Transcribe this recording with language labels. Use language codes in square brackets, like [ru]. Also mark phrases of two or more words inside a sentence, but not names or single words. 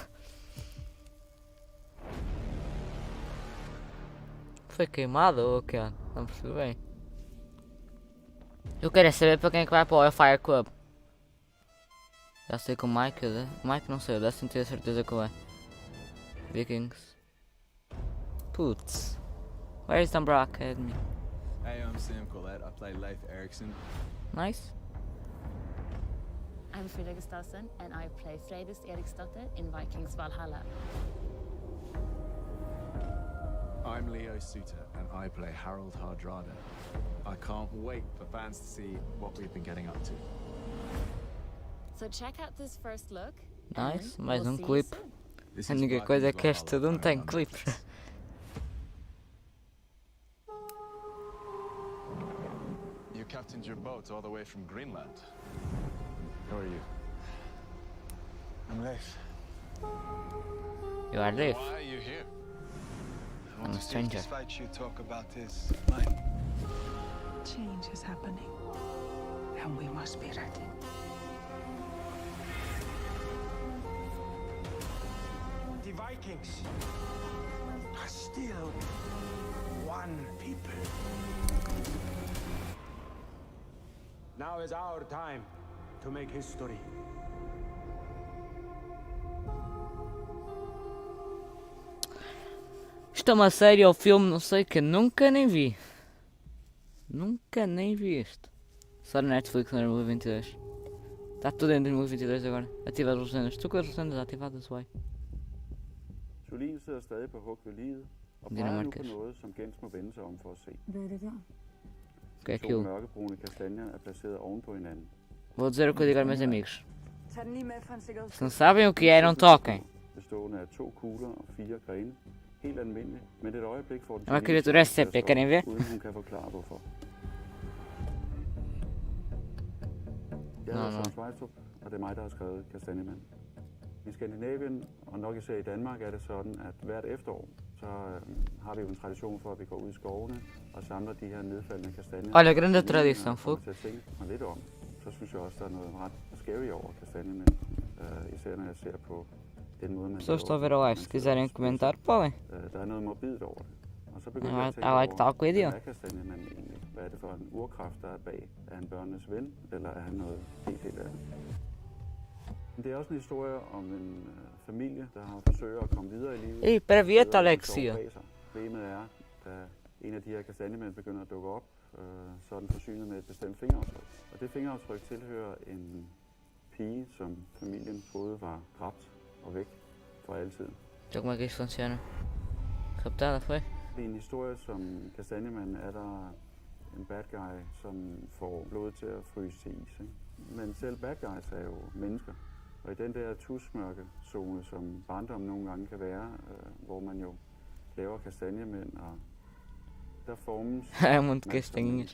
[pt] Foi queimado ou o que? Não percebi bem. Eu quero é saber para quem é que vai para o Fire Club. Já sei que o Mike, não sei, o Dustin tenho certeza que vai. Vikings. Putz. [en] Where is the Umbrella Academy? Hey, I'm Sam Collette. I play Leif Erikson. Nice. I'm Frida Gustafsson and I play Freydis Eriksdotter in Vikings Valhalla. I'm Leo Suter and I play Harold Hardrada. I can't wait for fans to see what we've been getting up to. So check out this first look. [pt] Nice, mais clipe. A única coisa é que este TUDUM tem clipes. [en] You captained your boat all the way from Greenland. Who are you? I'm Leif. You are Leif? Why are you here? I'm a stranger. This fight you talk about is mine. Change is happening, and we must be ready. The Vikings are still one people. Now is our time to make history. [pt] Isto é uma série ou filme, não sei, que nunca nem vi. Nunca nem vi isto. Só na Netflix no 2022. Está tudo em 2022 agora. Ativa as legendas. Estou com as legendas ativadas, uai. [da] Jolien sidder stadig på hug ved livet og peger nu på noget, som Gens må vende sig om for at se. Hvad er det der? [pt] Que é [da] To [pt] aquilo? [da] mørkebrune kastanjer er placeret oven på hinanden. [pt] Vou dizer o que eu digo aos meus amigos. Se não sabem o que é, não toquem. [da] Bestående af 2 kugler og 4 grene. Helt almindeligt, men et øjeblik får den [pt] É uma criatura SCP, querem ver? [da] uden hun kan forklare hvorfor. Jeg Nå, hedder nå. Søren Svejstrup, og det er mig, der har skrevet Kastanjemand. I Skandinavien, og nok især i Danmark, er det sådan, at hvert efterår, så har vi jo en tradition for, at vi går ud i skovene og samler de her nedfaldende kastanjer. [pt] Olha, grande tradição, [da] Får [pt] fogo. [da] mig til at tænke mig lidt om. Så synes jeg også, der er noget ret scary over kastanjemænd. Især når jeg ser på den måde, man [pt] Pessoas estão a ver a live, se quiserem comentar, podem. [da] Der er noget morbidt over det. Og så begynder [en] I [da] jeg at tænke [en] like talk with you. [da] hvad er kastanjemanden egentlig? Hvad er det for en urkraft, der er bag? Er han børnenes ven, eller er han noget helt andet? Men det er også en historie om en familie, der har forsøgt at komme videre i livet. [pt] Ei, para ver, [da] Bedre, [pt] Alexia. [da] bag sig. Problemet er, da en af de her kastanjemænd begynder at dukke op, så er den forsynet med et bestemt fingeraftryk. Og det fingeraftryk tilhører en pige, som familien troede var dræbt og væk for altid. [pt] Então como é que isto funciona? Captada foi? [da] I en historie som Kastanjemanden er der en [en] bad guy, [da] som får blodet til at fryse til is. Ikke? Men selv [en] bad guys [da] er jo mennesker. Og i den der tusmørke zone, som barndommen nogle gange kan være, hvor man jo laver kastanjemænd, og der formes man som menneske.